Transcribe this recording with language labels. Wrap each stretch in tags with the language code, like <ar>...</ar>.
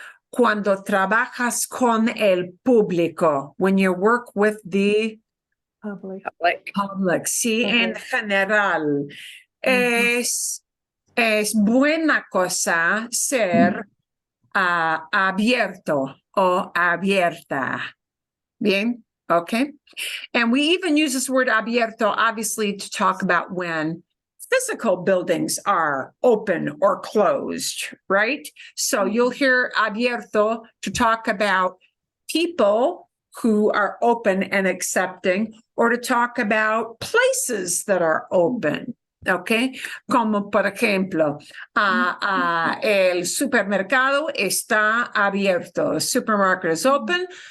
<es>Cuando trabajas con el público,</es> <en>when you work with the public,</en> <es>sí, en general. Es buena cosa ser abierto o abierta. Bien, okay.</es> <en>And we even use this word abierto, obviously, to talk about when physical buildings are open or closed, right? So you'll hear abierto to talk about people who are open and accepting, or to talk about places that are open.</en> <es>Okay, como por ejemplo, el supermercado está abierto,</es> <en>supermarket is open.</en>